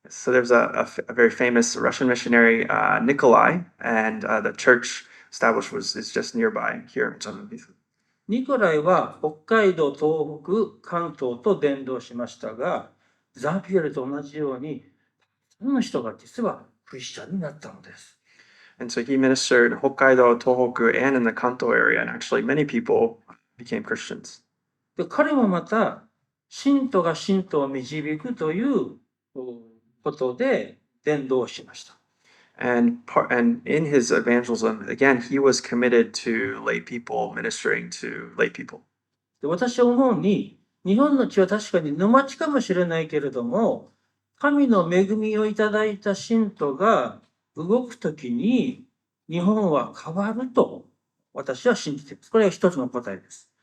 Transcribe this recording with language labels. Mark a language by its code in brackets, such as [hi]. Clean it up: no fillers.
[en] So there's a very famous Russian missionary, Nikolai, and the church established is just nearby here in Japan. [ja] ニコライは北海道、東北、関東と伝道しましたが、ザビエルと同じように、たくさんの人が実はクリスチャンになったのです。 [en] And so he ministered in Hokkaido, Tohoku, and in the Kanto area, and actually many people became Christians. [ja] で、彼もまた、信徒が信徒を導くということで伝道しました。 [en] And in his evangelism, again, he was committed to lay people, ministering to lay people. [ja] で、私は思うに、日本の地は確かに沼地かもしれないけれども、神の恵みをいただいた信徒が動くときに、日本は変わると私は信じています。これが一つの答えです。